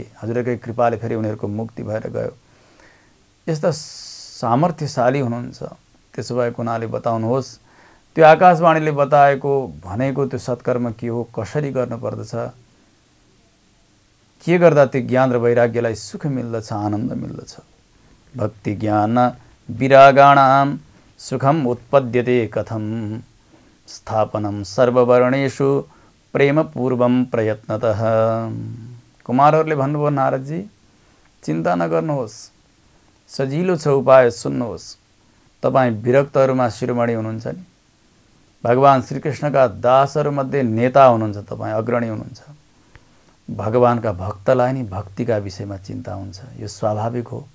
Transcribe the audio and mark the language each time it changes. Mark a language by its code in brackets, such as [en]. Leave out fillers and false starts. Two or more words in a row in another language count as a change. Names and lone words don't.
[ne] हजुरकै कृपाले फेरि उनीहरूको मुक्ति भएर गयो। यस्ता सामर्थ्यशाली हुनुहुन्छ। त्यसो भएको हुनाले बताउनुहोस् त्यो आकाशवाणीले बताएको भनेको त्यो सत्कर्म के हो, कसरी गर्नुपर्दछ, के गर्दा त्यो ज्ञान र वैराग्यलाई सुख मिल्दछ, आनन्द मिल्दछ। [sa] भक्ति ज्ञान विरागाणाम सुखम उत्पद्यते कथम स्थापनम सर्ववर्णेषु प्रेम पूर्वम प्रयत्नतः। [ne] कुमारहरूले भन्नुभयो, नारदजी चिन्ता नगर्नुहोस्, सजिलो छ उपाय, सुन्नुहोस्। तपाईँ विरक्तहरूमा शिरोमणि हुनुहुन्छ नि, भगवान श्रीकृष्णका दासहरूमध्ये नेता हुनुहुन्छ, तपाईँ अग्रणी हुनुहुन्छ। भगवानका भक्तलाई नि भक्तिका विषयमा चिन्ता हुन्छ, यो स्वाभाविक हो।